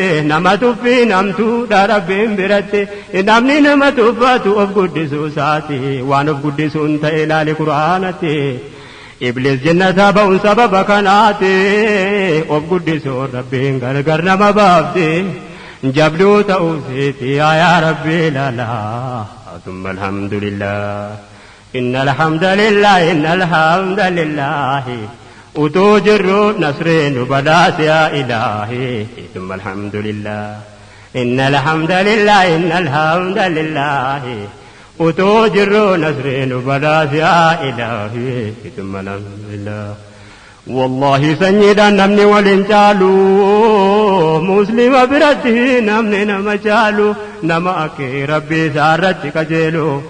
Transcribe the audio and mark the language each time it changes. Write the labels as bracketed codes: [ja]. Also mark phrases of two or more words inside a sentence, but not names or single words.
[om] Nama tuffii namtuudha Rabbiin biratti. Namni nama tuffatu of guddisuu isaati. Waan of guddisuun ta'e ilaali Qur'aanatti. Iblis jannata ba'uun sababa kanaati. Of guddisuun Rabbiin gargar nama baafti. Jabduu ta'uu seeti yaa Rabbi ilaala. [ar] ثم الحمد لله. إن الحمد لله، إن الحمد لله. [om] Utuu jirru nasree nu badhaase [ar] يا إلهي. ثم الحمد لله. إن الحمد لله، إن الحمد لله. Utuu jirru nasree nu badhaase يا إلهي. ثم الحمد لله. [om] Wallahi sanyiidhaan namni waliin caalu, Muslima biratti namni nama caalu, nama akka Rabbi isaa irratti qajeelu.